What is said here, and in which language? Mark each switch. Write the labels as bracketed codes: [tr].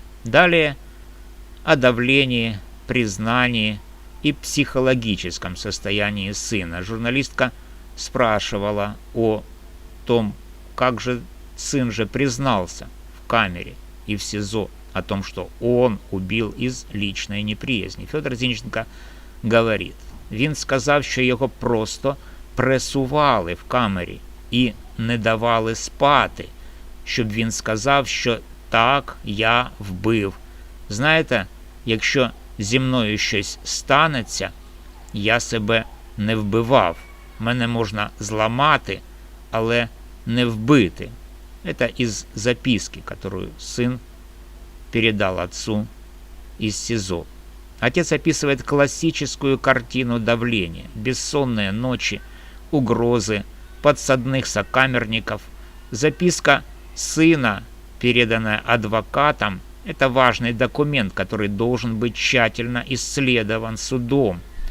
[ru] Далее о давлении, признании и психологическом состоянии сына. Журналистка спрашивала о том, как же сын же признался в камере и в СИЗО о том, что он убил из [uk] личної неприязні. Федор Зінченко говорить, він сказав, що його просто пресували в камері і не давали спати, щоб він сказав, що так, я вбив. Знаєте, якщо зі мною щось станеться, я себе не вбивав. Мене можна зламати, але не вбити. [ru] Это из записки, которую сын передал отцу из СИЗО. Отец описывает классическую картину давления. Бессонные ночи, угрозы, подсадных сокамерников. Записка сына, переданная адвокатом, это важный документ, который должен быть тщательно исследован судом.